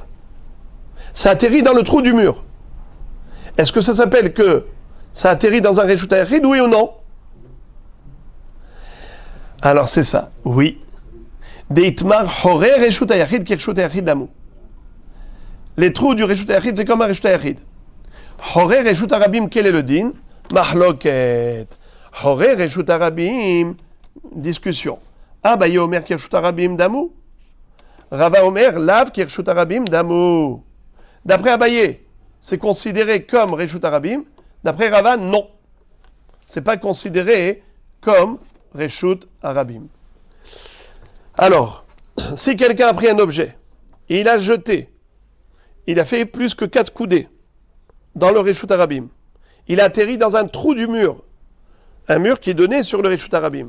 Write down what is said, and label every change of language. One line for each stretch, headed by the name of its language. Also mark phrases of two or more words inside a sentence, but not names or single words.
French: Ça atterrit dans le trou du mur. Est-ce que ça s'appelle que ça atterrit dans un
Hebrew: Reshut Hayachid,
French: oui ou non? Alors c'est ça, oui.
Aramaic: דאיתמר חורי רשות היחיד כרשות היחיד דמו.
French: Les trous du
Hebrew: Reshut Hayachid,
French: c'est comme un
Hebrew: Reshut Hayachid.
Aramaic: חורי רשות הרבים,
French: quel est le din? Mahloket.
Aramaic: Horé Reshut Harabim,
French: discussion.
Aramaic: אביי אמר כרשות הרבים דמו רבא אמר לאו כרשות הרבים דמו.
French: D'après Abaye, c'est considéré comme
Hebrew: Reshut Harabim.
French: D'après Rava, non. C'est pas considéré comme
Hebrew: Reshut Harabim.
French: Alors, si quelqu'un a pris un objet, et il a jeté, il a fait plus que 4 coudées dans le
Hebrew: Reshut Harabim,
French: il a atterri dans un trou du mur, un mur qui donnait sur le
Hebrew: Reshut Harabim.